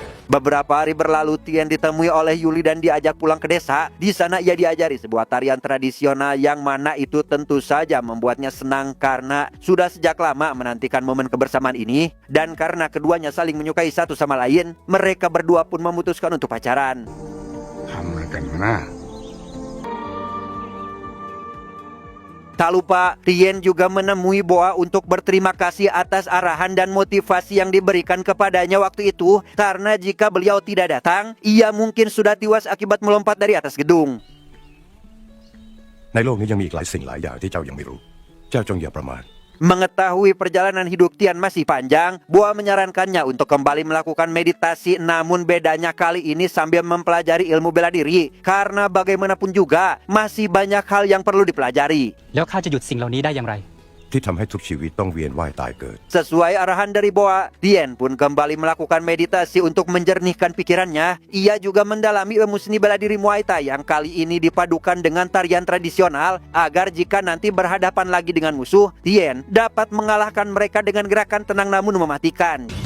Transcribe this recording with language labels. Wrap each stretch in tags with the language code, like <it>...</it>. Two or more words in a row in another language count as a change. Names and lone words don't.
<id>Beberapa hari berlalu, Tien ditemui oleh Yuli dan diajak pulang ke desa. Di sana ia diajari sebuah tarian tradisional yang mana itu tentu saja membuatnya senang karena sudah sejak lama menantikan momen kebersamaan ini. Dan karena keduanya saling menyukai satu sama lain, mereka berdua pun memutuskan untuk pacaran.</id> <th>ทำอะไรกันนะ</th> <id>Tak lupa, Tien juga menemui Boa untuk berterima kasih atas arahan dan motivasi yang diberikan kepadanya waktu itu. Karena jika beliau tidak datang, ia mungkin sudah tewas akibat melompat dari atas gedung.</id> <th>ในโลกนี้ยังมีอีกหลายสิ่งหลายอย่างที่เจ้ายังไม่รู้ เจ้าจงอย่าประมาท</th> <id>Mengetahui perjalanan hidup Tien masih panjang, Boa menyarankannya untuk kembali melakukan meditasi. Namun bedanya kali ini sambil mempelajari ilmu bela diri. Karena bagaimanapun juga, masih banyak hal yang perlu dipelajari.</id> <th>แล้วข้าจะหยุดสิ่งเหล่านี้ได้อย่างไร ที่ทำให้ทุกชีวิตต้องเวียนว่ายตายเกิด</th> <id>Sesuai arahan dari Boa, Tien pun kembali melakukan meditasi untuk menjernihkan pikirannya. Ia juga mendalami ilmu seni bela diri Muay Thai yang kali ini dipadukan dengan tarian tradisional agar jika nanti berhadapan lagi dengan musuh, Tien dapat mengalahkan mereka dengan gerakan tenang namun mematikan.</id>